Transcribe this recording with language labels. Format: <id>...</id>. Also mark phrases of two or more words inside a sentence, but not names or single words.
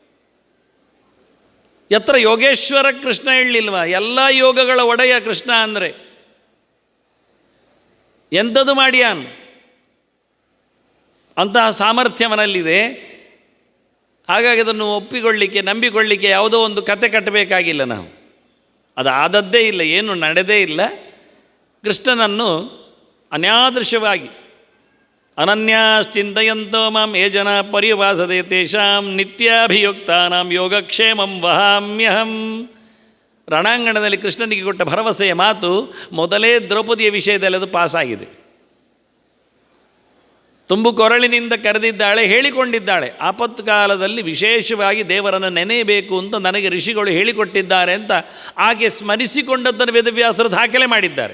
<kn>ಎತ್ರ ಯೋಗೇಶ್ವರ ಕೃಷ್ಣ ಹೇಳಲಿಲ್ವ, ಎಲ್ಲ ಯೋಗಗಳ ಒಡೆಯ ಕೃಷ್ಣ ಅಂದರೆ ಎಂಥದ್ದು ಮಾಡ್ಯಾನ್, ಅಂತಹ ಸಾಮರ್ಥ್ಯವನಲ್ಲಿದೆ. ಹಾಗಾಗಿ ಅದನ್ನು ಒಪ್ಪಿಕೊಳ್ಳಿಕ್ಕೆ, ನಂಬಿಕೊಳ್ಳಿಕ್ಕೆ ಯಾವುದೋ ಒಂದು ಕತೆ ಕಟ್ಟಬೇಕಾಗಿಲ್ಲ ನಾವು. ಅದು ಆದದ್ದೇ ಇಲ್ಲ, ಏನು ನಡೆದೇ ಇಲ್ಲ. ಕೃಷ್ಣನನ್ನು ಅನ್ಯಾದೃಶವಾಗಿ</kn> <sa>ಅನನ್ಯಾಶ್ಚಿಂತಯಂತೋ ಮಾಂ ಯೇ ಜನ ಪರ್ಯುಪಾಸತೆ ತೇಷಾಂ ನಿತ್ಯಾಭಿಯುಕ್ತಾನಾಂ ಯೋಗಕ್ಷೇಮಂ ವಹಾಮ್ಯಹಂ.</sa> <kn>ರಣಾಂಗಣದಲ್ಲಿ ಕೃಷ್ಣನಿಗೆ ಕೊಟ್ಟ ಭರವಸೆಯ ಮಾತು ಮೊದಲೇ ದ್ರೌಪದಿಯ ವಿಷಯದಲ್ಲಿ ಅದು ಪಾಸಾಗಿದೆ. ತುಂಬು ಕೊರಳಿನಿಂದ ಕರೆದಿದ್ದಾಳೆ, ಹೇಳಿಕೊಂಡಿದ್ದಾಳೆ. ಆಪತ್ತು ಕಾಲದಲ್ಲಿ ವಿಶೇಷವಾಗಿ ದೇವರನ್ನು ನೆನೆಯಬೇಕು ಅಂತ ನನಗೆ ಋಷಿಗಳು ಹೇಳಿಕೊಟ್ಟಿದ್ದಾರೆ ಅಂತ ಆಕೆ ಸ್ಮರಿಸಿಕೊಂಡದ್ದನ್ನು ವೇದವ್ಯಾಸರು ದಾಖಲೆ ಮಾಡಿದ್ದಾರೆ.</kn>